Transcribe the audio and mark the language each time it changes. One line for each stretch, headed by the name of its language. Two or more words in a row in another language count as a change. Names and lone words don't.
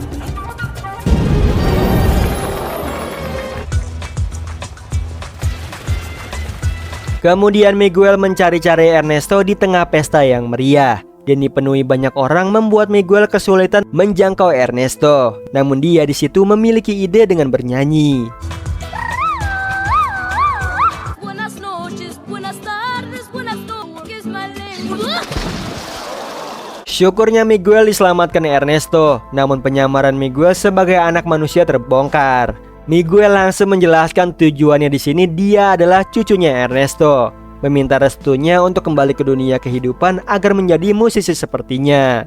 Indonesian: Kemudian Miguel mencari-cari Ernesto di tengah pesta yang meriah dan dipenuhi banyak orang, membuat Miguel kesulitan menjangkau Ernesto. Namun dia di situ memiliki ide dengan bernyanyi.
Spanish: Buenas noches, buenas tardes, buenas noches,
English: my lady.
Indonesian: Syukurnya Miguel diselamatkan Ernesto. Namun penyamaran Miguel sebagai anak manusia terbongkar. Miguel langsung menjelaskan tujuannya di sini. Dia adalah cucunya Ernesto, meminta restunya untuk kembali ke dunia kehidupan agar menjadi musisi sepertinya.